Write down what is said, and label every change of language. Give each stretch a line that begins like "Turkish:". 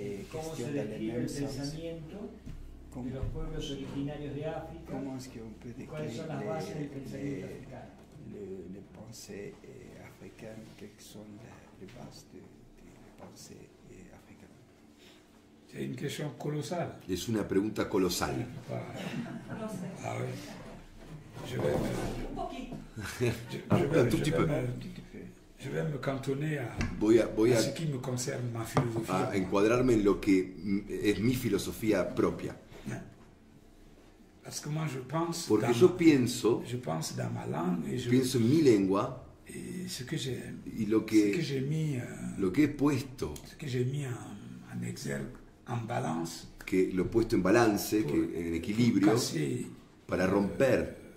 Spanish: ¿Cómo se describe el pensamiento de los pueblos originarios de África? ¿Cuáles son las bases del pensamiento africano?
French: Les pensées africaines, quelles sont les bases de la pensée africaine? C'est une question colossale.
Spanish: Es una pregunta colosal.
French: Ah oui.
Spanish: Un poquito.
French: Un tout petit peu. Je vais me cantonner à ce qui me concerne, ma philosophie.
Spanish: A encuadrarme en lo que es mi filosofía propia.
French: Parce que moi je pense.
Spanish: Porque yo pienso.
French: Je pense dans ma langue et
Spanish: pienso en mi lengua.
French: Et ce que j'ai.
Spanish: Y lo que
French: j'ai mis.
Spanish: Lo que he puesto.
French: Ce que j'ai mis en exergue, en balance.
Spanish: Que lo he puesto en balance, en equilibrio, para romper.